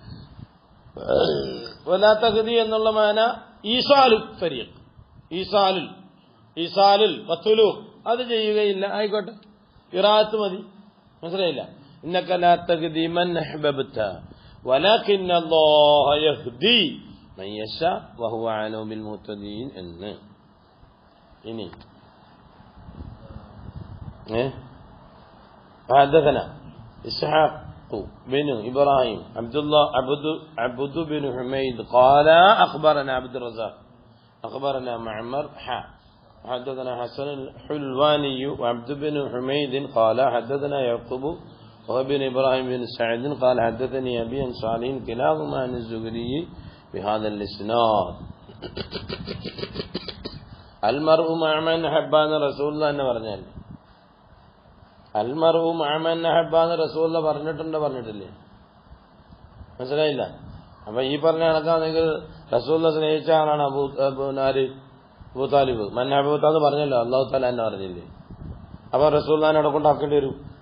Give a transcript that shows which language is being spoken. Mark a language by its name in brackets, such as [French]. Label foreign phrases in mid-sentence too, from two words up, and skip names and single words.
[Arabic] ولا تهدي [Malayalam] എന്നുള്ള മാന [Arabic] إيصال الطريق، إيصال الوصول, [Malayalam] അത് ചെയ്യുകയില്ല. ആയിക്കോട്ടെ, ഖിറാഅത്ത് മതി. മനസ്സിലായില്ല? [Arabic] إنك لا تهدي من أحببت ولكن الله يهدي من يشاء وهو أعلم بالمهتدين എന്ന്. ഇനി حدثنا إسحاق بن إبراهيم عبد بن حميد قال أخبرنا عبد الرزاق أخبرنا معمر حدثنا حسن الحلواني وعبد بن حميد قال حدثنا يعقوب وابن إبراهيم بن سعد قال حدثني أبي عن صالح كلاهما عن الزهري بهذا الإسناد. المرء مع من أحب رسول الله [Malayalam] എന്ന് പറഞ്ഞാൽ [Arabic] المرء مع من أحب رسول الله പറഞ്ഞിട്ടില്ലേ? [Malayalam] മനസ്സിലായില്ല? അപ്പൊ ഈ പറഞ്ഞ കണക്കാണെങ്കിൽ റസൂലുള്ളാഹി സ്നേഹിച്ച ആളാണ് അബൂ താലിബ്. [Arabic] من أحببت [Malayalam] പറഞ്ഞല്ലോ, [Arabic] الله تعالى [Malayalam] എന്നെ പറഞ്ഞില്ലേ? അപ്പൊ റസൂലുള്ളാഹിനെ അവിടെ കൊണ്ടാക്കേണ്ടി വരും.